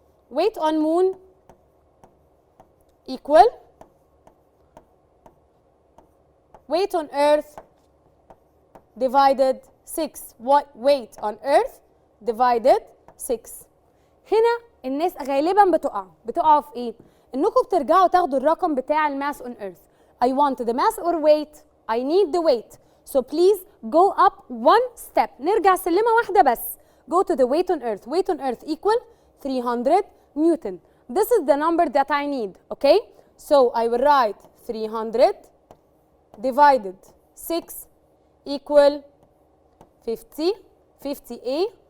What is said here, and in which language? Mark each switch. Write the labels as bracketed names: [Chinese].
[English] Weight on Moon equal weight on Earth divided 6. Weight on Earth divided 6. [Arabic] هنا الناس غالبا بتقعوا في ايه؟ انكم بترجعوا تاخدوا الرقم بتاع الماس [English] on Earth. I want the mass or weight. I need the weight. So please go up one step. [Arabic] نرجع سلمة واحدة بس. [English] Go to the weight on Earth. Weight on Earth equal 300 Newton. This is the number that I need, okay? So I will write 300 divided 6 equal 50. 50A.